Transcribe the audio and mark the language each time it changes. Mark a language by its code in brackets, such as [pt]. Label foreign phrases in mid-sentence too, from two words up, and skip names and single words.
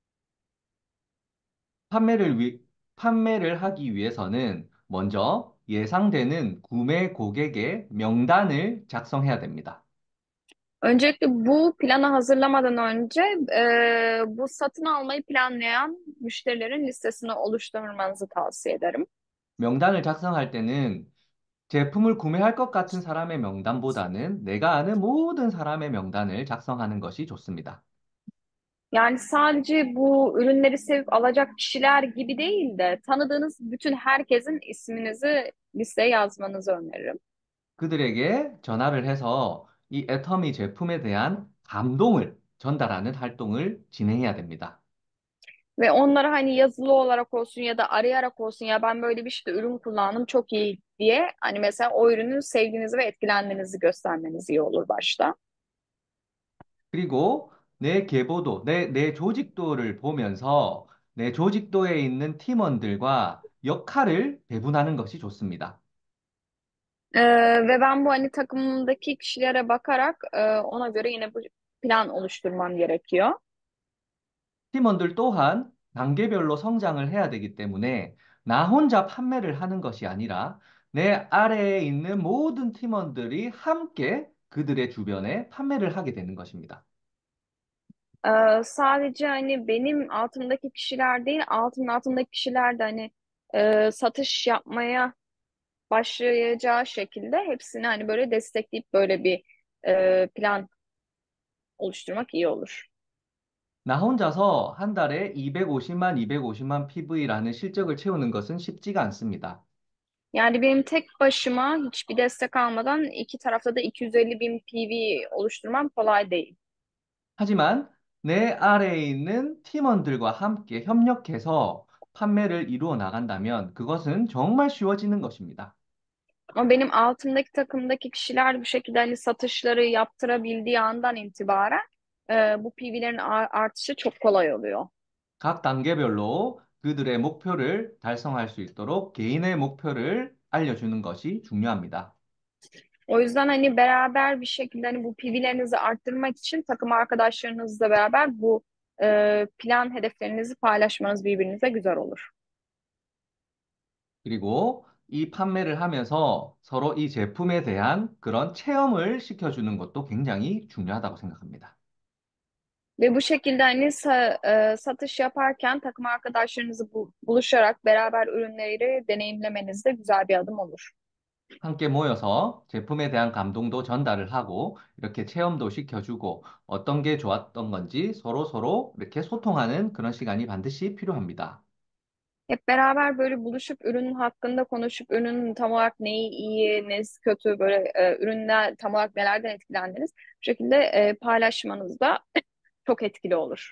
[ko] 판매를 판매를 하기 위해서는 먼저 예상되는 구매 고객의 명단을 작성해야 됩니다. [tr] Öncelikle bu planı hazırlamadan önce bu satın almayı planlayan müşterilerin listesini oluşturmanızı tavsiye ederim. [ko] 명단을 작성할 때는 제품을 구매할 것 같은 사람의 명단보다는 내가 아는 모든 사람의 명단을 작성하는 것이 좋습니다. [tr] Yani sadece bu ürünleri sevip alacak kişiler gibi değil de tanıdığınız bütün herkesin isminizi listeye yazmanızı öneririm. [ko] 그들에게 전화를 해서 이 애터미 제품에 대한 감동을 전달하는 활동을 진행해야 됩니다. [tr] Ve onlara hani yazılı olarak olsun ya da arayarak olsun ya ben böyle bir işte ürün kullandım çok iyi diye hani mesela o ürünü sevdiğinizi ve etkilendiğinizi göstermeniz iyi olur başta. [ko] 그리고 내 계보도, 내 조직도를 보면서 내 조직도에 있는 팀원들과 역할을 배분하는 것이 좋습니다. [tr] Ve ben bu hani takımımdaki kişilere bakarak ona göre yine bu plan oluşturmam gerekiyor. [ko] 팀원들 또한 단계별로 성장을 해야 되기 때문에 나 혼자 판매를 하는 것이 아니라 내 아래에 있는 모든 팀원들이 함께 그들의 주변에 판매를 하게 되는 것입니다. [tr] Sadece hani benim altımdaki kişiler değil altındaki kişiler de hani satış yapmaya başlayacağı şekilde hepsini hani böyle destekleyip böyle bir plan oluşturmak iyi olur. [ko] 나 혼자서 한 달에 250만 PV라는 실적을 채우는 것은 쉽지가 않습니다. [tr] Yani benim tek başıma hiçbir destek almadan iki tarafta da 250 bin PV oluşturmam kolay değil. [ko] 하지만 내 아래에 있는 팀원들과 함께 협력해서 판매를 이루어 나간다면 그것은 정말 쉬워지는 것입니다. [tr] Ama benim altımdaki takımdaki kişiler bu şekilde hani satışları yaptırabildiği andan itibaren bu PV'lerin artışı çok kolay oluyor. [ko] 각 단계별로 그들의 목표를 달성할 수 있도록 개인의 목표를 알려주는 것이 중요합니다. [tr] O yüzden hani beraber bir şekilde hani bu PV'lerinizi arttırmak için takım arkadaşlarınızla beraber bu plan hedeflerinizi paylaşmanız birbirinize güzel olur. [ko] 그리고 이 판매를 하면서 서로 이 제품에 대한 그런 체험을 시켜주는 것도 굉장히 중요하다고 생각합니다. [tr] Ve bu şekilde hani satış yaparken takım arkadaşlarınızı buluşarak beraber ürünleri deneyimlemeniz de güzel bir adım olur. [ko] 함께 모여서 제품에 대한 감동도 전달을 하고 이렇게 체험도 시켜주고 어떤 게 좋았던 건지 서로 이렇게 소통하는 그런 시간이 반드시 필요합니다. [tr] Hep beraber böyle buluşup ürünün hakkında konuşup ürünün tam olarak neyi iyi, nesi kötü böyle ürünler tam olarak nelerden etkilendiniz bu şekilde paylaşmanız da çok etkili olur.